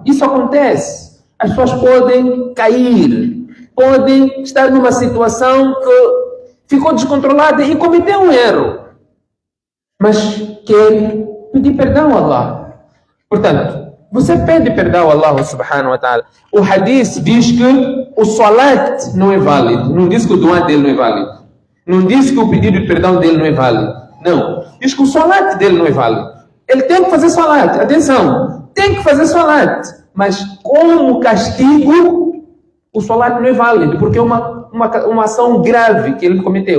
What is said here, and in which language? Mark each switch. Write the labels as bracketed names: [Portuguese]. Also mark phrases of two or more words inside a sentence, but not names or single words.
[Portuguese] Isso acontece. As pessoas podem cair, podem estar numa situação que ficou descontrolada e cometeu um erro, mas quer pedir perdão a Allah. Portanto, você pede perdão a Allah [Arabic] سبحانه وتعالى. [Portuguese] O hadith diz que o salat não é válido, não diz que o dua dele não é válido, não diz que o pedido de perdão dele não é válido, não, diz que o salat dele não é válido. Ele tem que fazer salat, atenção, tem que fazer salat, mas como castigo, o salat não é válido, porque é uma ação grave que ele cometeu.